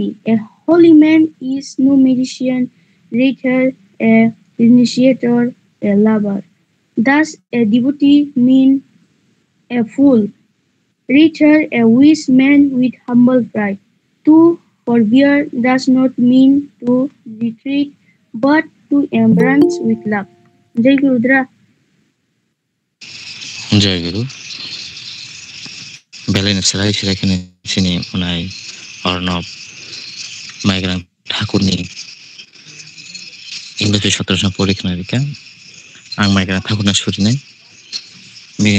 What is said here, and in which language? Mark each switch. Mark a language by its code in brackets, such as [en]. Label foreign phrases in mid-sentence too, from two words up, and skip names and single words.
[en] A holy man is no magician, rather a initiator, a lover. Thus, a devotee means a fool. Rather, a wise man with humble pride. To forbear does not mean to retreat, but to embrace with love. [hi] Jai Gurudra. [brx] जयगुरु बेलायनो साराय सारायखौनो सिनि मोननाय अर्णब माइग्रां ठाकुरनि इंलिश सत्रसन परिखना रिखा आं माइग्रां ठाकुरना सुरिनाय बिनि